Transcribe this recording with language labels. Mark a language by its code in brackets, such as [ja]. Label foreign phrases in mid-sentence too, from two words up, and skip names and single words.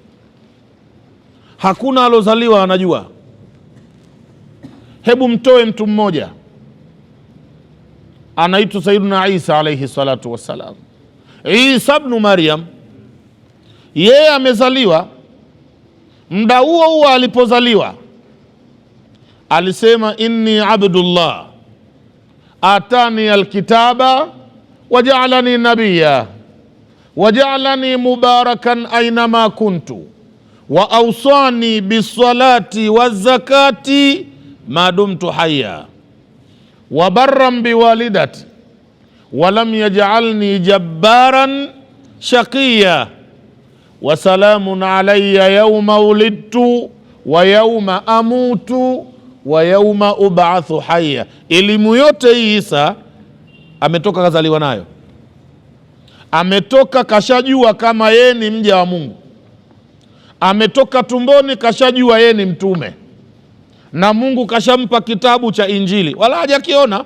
[sw] Hakuna alozaliwa anajua. Hebu mtoe mtu mmoja anaitwa Sayyiduna Isa [ar] عليه الصلاة والسلام. [sw] Isa ibn Maryam, yeye amezaliwa, muda huo huo alipozaliwa alisema, [ar] inni عبد الله آتاني الكتاب وجعلني نبيا وجعلني مباركا أينما كنت وأوصاني بالصلاة والزكاة ما دمت حيا وبرا بوالدتي ولم يجعلني جبارا شقيا وسلام علي يوم ولدت ويوم أموت ويوم أبعث حيا. [sw] Elimu yote hii Isa ametoka kazaliwa nayo, ametoka kashajua kama yeye ni mja wa Mungu, ametoka tumboni kashajua yeye ni mtume, na Mungu kashampa kitabu cha Injili, wala hajakiona.